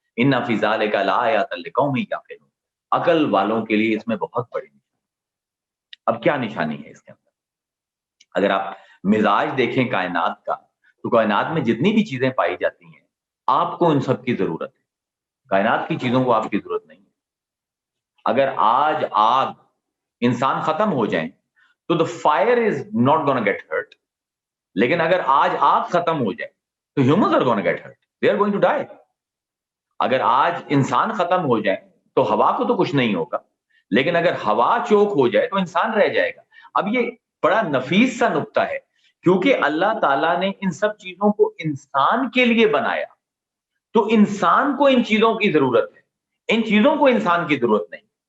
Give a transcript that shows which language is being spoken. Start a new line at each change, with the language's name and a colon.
Arabic: ان فی ذلک لآیات لقوم یعقلون,
Urdu: عقل والوں کے لیے اس میں بہت بڑی نشانی. اب کیا نشانی ہے اس کے اندر؟ اگر آپ مزاج دیکھیں کائنات کا تو کائنات میں جتنی بھی چیزیں پائی جاتی ہیں آپ کو ان سب کی ضرورت ہے, کائنات کی چیزوں کو آپ کی ضرورت نہیں ہے. اگر آج آگ انسان ختم ہو جائیں تو
English: the fire is not gonna get hurt,
Urdu: لیکن اگر آج آگ ختم ہو جائے تو
English: humans are gonna get hurt, they are going to die.
Urdu: اگر آج انسان ختم ہو جائے تو ہوا کو تو کچھ نہیں ہوگا, لیکن اگر ہوا چوک ہو جائے تو انسان رہ جائے گا. اب یہ بڑا نفیس سا نقطہ ہے, کیونکہ اللہ تعالیٰ نے ان سب چیزوں کو انسان کے لیے بنایا, تو انسان کو ان چیزوں کی ضرورت ہے, ان چیزوں کو انسان کی ضرورت نہیں.